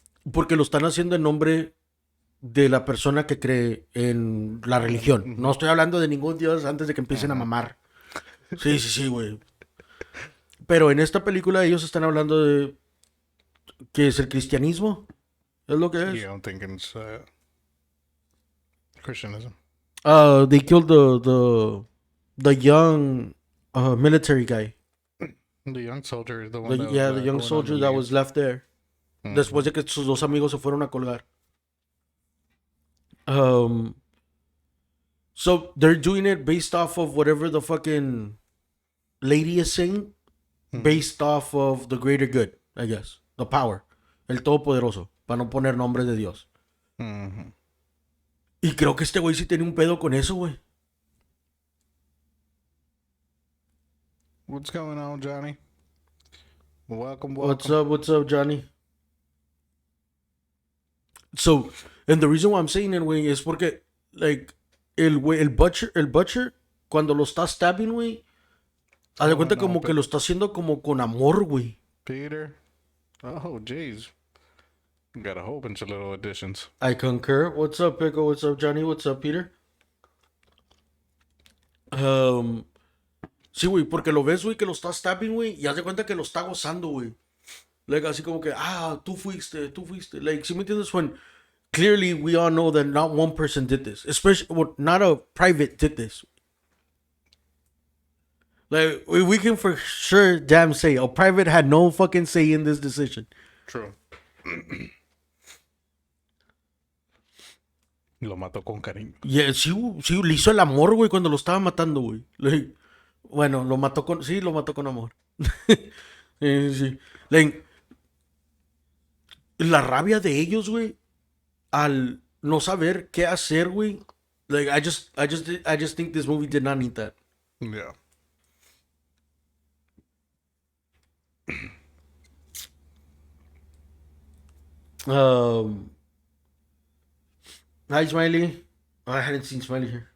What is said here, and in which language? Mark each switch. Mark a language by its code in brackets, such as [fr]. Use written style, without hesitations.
[es] Porque lo están haciendo en nombre de la persona que cree en la religión. No estoy hablando de ningún dios antes de que empiecen a mamar. Sí, güey. Pero en esta película ellos están hablando de que es el cristianismo. Es lo que es. [en] Yeah, I'm thinking it's Christianism. They killed the young military guy. The young soldier, the one that The young soldier that was left there. [es] Después de que sus dos amigos se fueron a colgar. [en] So they're doing it based off of whatever the fucking lady is saying, based off of the greater good, I guess. The power. [es] El todopoderoso. Para no poner nombre de Dios. Mm-hmm. Y creo que este güey sí tiene un pedo con eso, güey. [en] What's going on, Johnny? Welcome. What's up, Johnny? So, and the reason why I'm saying it, [es] güey, es porque, like, el butcher, cuando lo está stabbing, güey, haz de cuenta como que lo está haciendo como con amor, güey. [en] Peter. Oh, jeez. Got a whole bunch of little additions. I concur. What's up, Pico? What's up, Johnny? What's up, Peter? [es] Sí, güey, porque lo ves, güey, que lo está stabbing, güey, y haz de cuenta que lo está gozando, güey. Like, así como que, tú fuiste. Like, ¿sí me entiendes? [en] When clearly we all know that not one person did this. Especially, well, not a private did this. Like, we can for sure damn say a private had no fucking say in this decision. True. [es] Lo mató con cariño. Yeah, sí, le hizo el amor, güey, cuando lo estaba matando, güey. Like, Bueno, lo mató con... Sí, lo mató con amor. Sí. Like, la rabia de ellos, güey, al no saber qué hacer, güey. [en] Like, I just think this movie did not need that. Yeah. Um, Hi, Smiley. I hadn't seen Smiley here.